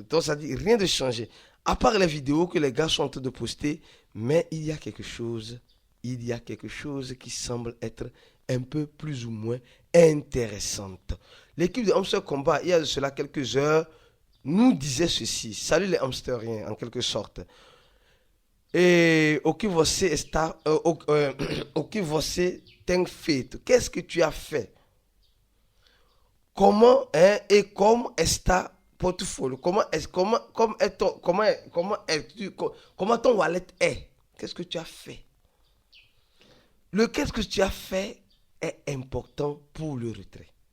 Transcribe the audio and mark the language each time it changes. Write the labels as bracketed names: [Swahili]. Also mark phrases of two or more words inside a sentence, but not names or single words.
[French] Donc ça dit rien de changé. À part les vidéos que les gars sont en train de poster, mais il y a quelque chose qui semble être un peu plus ou moins intéressante. L'équipe de Hamster Combat, il y a de cela quelques heures, nous disait ceci. Salut les hamsteriens, en quelque sorte. [Portuguese] E o que você está, o que você tem feito? [French] Qu'est-ce que tu as fait? Comment et comment está portfolio? Comment ton wallet est? Qu'est-ce que tu as fait? Le qu'est-ce que tu as fait est important pour le retrait.